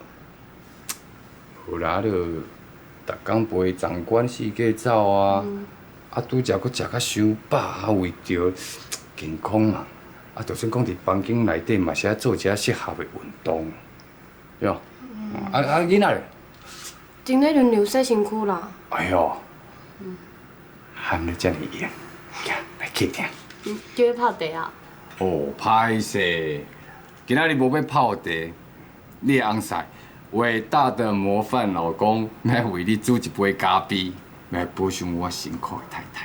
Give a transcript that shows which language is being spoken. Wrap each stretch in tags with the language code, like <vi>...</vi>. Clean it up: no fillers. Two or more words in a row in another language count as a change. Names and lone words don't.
<nan>有啦，就逐工陪长官四界走啊，拄则搁食甲伤饱，为着健康嘛，就算讲伫房间内底嘛是爱做一下适合的运动，对吧？囡仔咧？正在轮流洗身躯啦。哎呦，喊你遮尔硬，行来去听。叫你泡茶啊？哦，歹势，今仔日无要泡茶，你的翁婿伟大的模范老公，要为你煮一杯咖啡，来补偿我辛苦的太太。</nan>